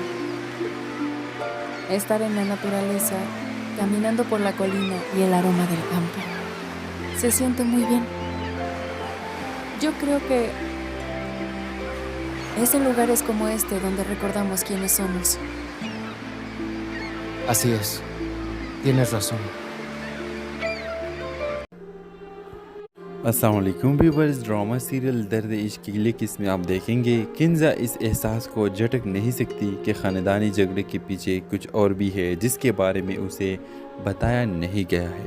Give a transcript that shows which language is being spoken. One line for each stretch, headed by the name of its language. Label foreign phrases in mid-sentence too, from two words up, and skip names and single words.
Spanish: Estar en la naturaleza, caminando por la colina y el aroma del campo. Se siente muy bien. Yo creo que es en lugares como este donde recordamos quiénes somos. Así es. Tienes razón.
Urdu: السلام علیکم ویورز,
English: drama serial
Urdu: درد عشق کی اگلی قسط میں آپ دیکھیں گے کنزہ اس احساس کو جھٹک نہیں سکتی کہ خاندانی جھگڑے کے پیچھے کچھ اور بھی ہے جس کے بارے میں اسے بتایا نہیں گیا ہے.